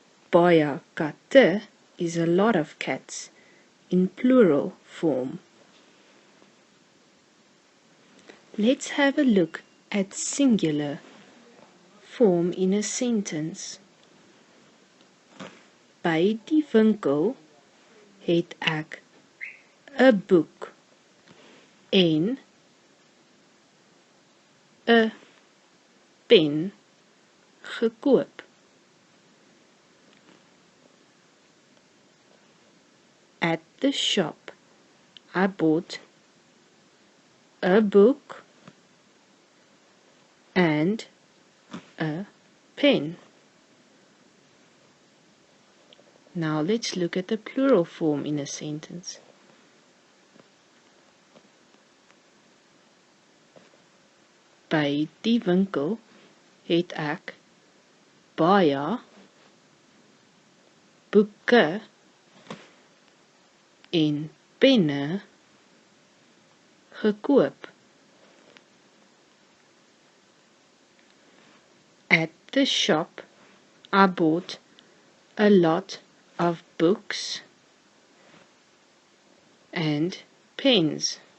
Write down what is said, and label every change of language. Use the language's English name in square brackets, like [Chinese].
[Afrikaans] Baie katte [English] is a lot of cats in plural form. Let's have a look at singular form in a sentence. [Afrikaans] By die winkel het ek 'n boek en 'n pen gekoop. [English] At the shop, I bought a book and a pen. Now let's look at the plural form in a sentence. [Afrikaans] By die winkel het ek baie boeke en penne gekoop. [English] At the shop, I bought a lot of books and pens.